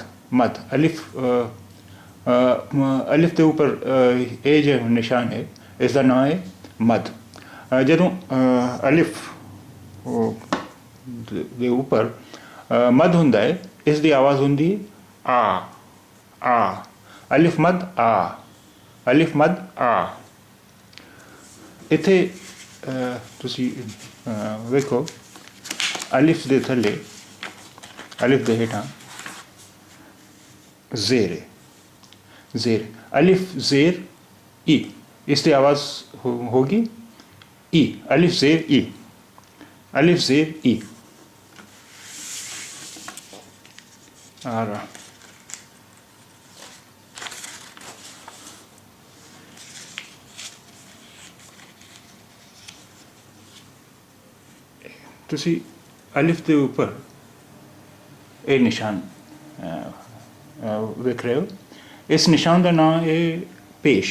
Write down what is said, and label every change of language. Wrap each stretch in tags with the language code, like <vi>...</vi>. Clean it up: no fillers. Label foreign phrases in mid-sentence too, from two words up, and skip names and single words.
<hi>मद अलिफ अलिफ के ऊपर ये जो निशान है इसका नाम है मद।</hi> <pa>ਜਦੋਂ ਅਲਿਫ</pa> <hi>के ऊपर मद</hi> <pa>ਹੁੰਦਾ ਹੈ,</pa> <hi>इसकी आवाज़</hi> <pa>ਹੁੰਦੀ ਹੈ ਆ ਆ।</pa> <hi>अलिफ मद आ, अलिफ मद आ।</hi> <pa>ਇੱਥੇ ਤੁਸੀਂ ਵੇਖੋ ਅਲਿਫ ਦੇ ਥੱਲੇ, ਅਲਿਫ ਦੇ ਹੇਠਾਂ ਜ਼ੇਰ ਹੈ, ਜ਼ੇਰ।</pa> <hi>अलिफ जेर ई, इसकी आवाज़ होगी ई। अलिफ जेर ई, अलिफ जेर ई।</hi> <pa>ਆ ਰਿਹਾ ਤੁਸੀਂ</pa> <hi>अलिफ के ऊपर ये निशान</hi> <pa>ਵੇਖ ਰਹੇ ਹੋ,</pa> <hi>इस निशान का नाम है पेश।</hi>